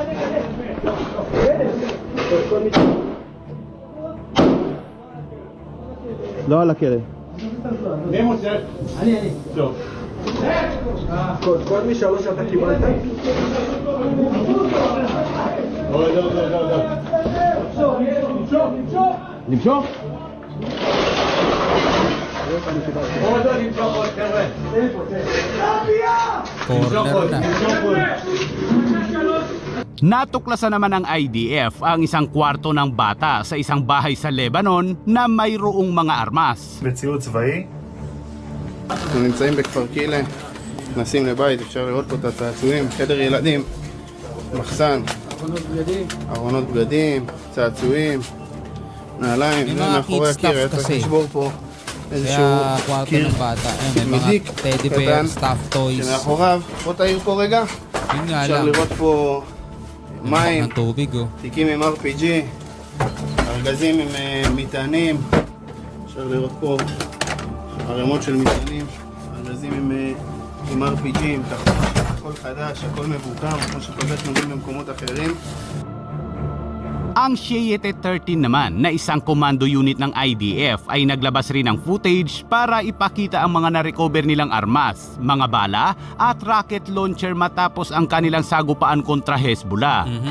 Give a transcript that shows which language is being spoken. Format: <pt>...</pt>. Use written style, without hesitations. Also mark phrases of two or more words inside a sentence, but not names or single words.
<he>לא על הכלב. מי מוצא? אני. טוב. כל מי שלוש אתה קיבלת? לא. למשוך?</he> <tl>Corner na. Natuklasan naman ng IDF ang isang kwarto ng bata sa isang bahay sa Lebanon na mayroong mga armas.</tl> <he>בציוד צבאי. אנחנו נמצאים בכפר קילה, נכנסים לבית, אפשר לראות פה את הצעצועים, חדר ילדים, מחסן, ארונות בגדים, צעצועים, נעליים,</he> <tl>May</tl> <he>זה</he> <tl>mga</tl> <he>מאחורי</he> <en>kid stuff</en> <he>הקיר, היה צריך</he> <tl>kasi.</tl> <he>לשבור פה איזשהו</he> <tl>Kaya kwarto</tl> <he>קיר</he> <tl>ng bata. Ayun, may</tl> <he>מדיק</he> <tl>mga</tl> <en>teddy bear,</en> <he>קטן,</he> <en>stuffed toys.</en> <he>שמאחוריו, בוא תעיר פה רגע,</he> <tl>Yun nga</tl> <he>אפשר</he> <tl>lang.</tl> <he>לראות פה מים,</he> <tl>Ng tubig</tl> <he>תיקים עם RPG, ארגזים עם מטענים, אפשר לראות פה ערימות של מטענים, ארגזים עם RPG, עם תחתון, הכל חדש, הכל מבוקר, כמו שפגשנו גם במקומות אחרים.</he> <tl>Ang Shayetet 13 naman na isang</tl> <en>commando unit</en> <tl>ng IDF ay naglabas rin ng footage para ipakita ang mga na-recover nilang armas, mga bala at</tl> <en>rocket launcher</en> <tl>matapos ang kanilang sagupaan kontra Hezbollah.</tl>